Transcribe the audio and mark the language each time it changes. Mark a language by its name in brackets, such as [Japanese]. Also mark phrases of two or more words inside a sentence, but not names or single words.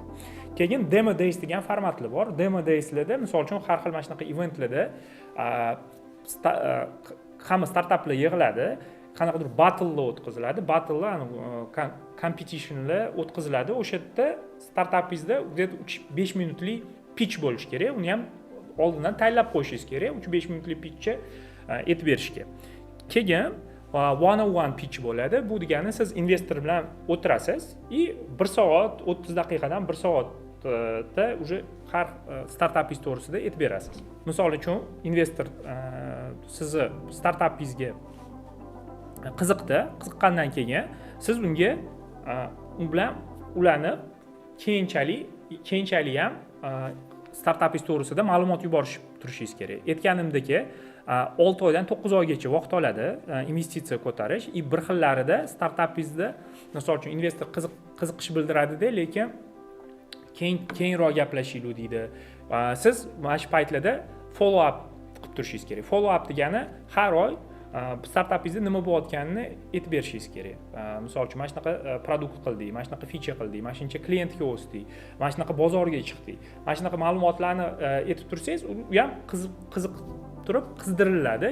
[Uzbek] Keyin [English] demo days [Uzbek] degan formatlar bor. Demo dayslarda, misol uchun har xil mana shunaqa eventlarda hamma startaplar yig'iladi, qanaqadir battlelar o'tkaziladi. Battlelar, competitionlar o'tkaziladi. O'sha yerda startapingizda 5 minutlik pitch bo'lishi kerak. Uni ham oldindan tayyorlab qo'yishingiz kerak. 3-5 minutlik pitchni aytib berishga. Keyin [English] one-on-one pitch [Uzbek] bo'ladi. Bu degani siz investor bilan o'tirasiz, 1 soat 30 daqiqadan 1 soatda уже har startapingiz to'g'risida aytib berasiz. Misol uchun investor sizni startapingizga qiziqqandan keyin siz unga u bilan ularni keyinchalik ham startapingiz to'g'risida ma'lumot yuborish turishingiz kerak. Aytganimdek, 6 oydan 9 oygacha vaqt oladi investitsiya ko'tarish. Bir xillarida startapingizda, misol uchun investor qiziqish bildiradi-da, lekin keyinroq gaplashaylik deydi. Siz mana shu paytlarda [English] follow up [Uzbek] qilib turishingiz kerak. [English] Follow up [Uzbek] degani har oy startapingizda nima bo'layotganini aytib berishingiz kerak. Misol uchun mana shunaqa produkt qildik, mana shunaqa feature qildik, mana shuncha klientga o'sdik, mana shunaqa bozorga chiqdik. Mana shunaqa ma'lumotlarni aytib tursangiz, u ham qiziq turib qizdiriladi.